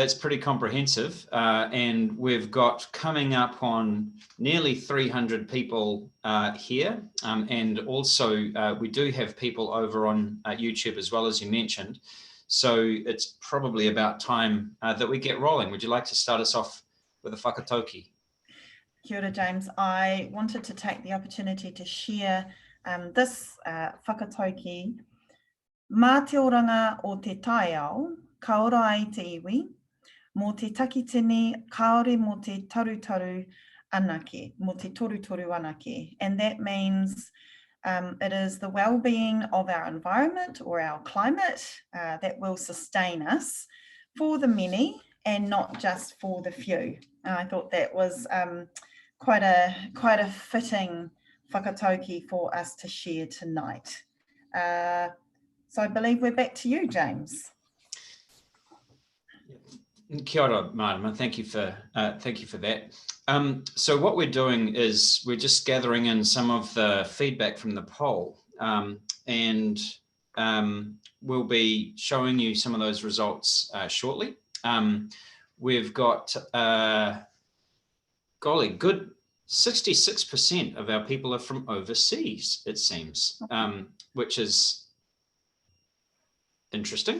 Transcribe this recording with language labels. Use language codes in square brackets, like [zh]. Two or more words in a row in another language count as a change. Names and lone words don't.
[en] That's pretty comprehensive. And we've got coming up on nearly 300 people here. And also we do have people over on YouTube as well, as you mentioned. So it's probably about time that we get rolling. Would you like to start us off with a whakatauki? [mi] Kia ora, James. [en] I wanted to take the opportunity to share this whakatauki. [mi] Mā te oranga o te taiao, ka ora ai te iwi, mō te takitini, kaore mō te tarutaru anake, mō te torutoru anake. [en] And that means it is the well-being of our environment or our climate that will sustain us for the many and not just for the few. I thought that was quite a fitting whakatauki for us to share tonight. So I believe we're back to you, James. [mi] Kia ora, Marama. [en] Thank you for that. So what we're doing is we're just gathering in some of the feedback from the poll, and we'll be showing you some of those results shortly. We've got golly, good 66% of our people are from overseas, it seems, which is interesting.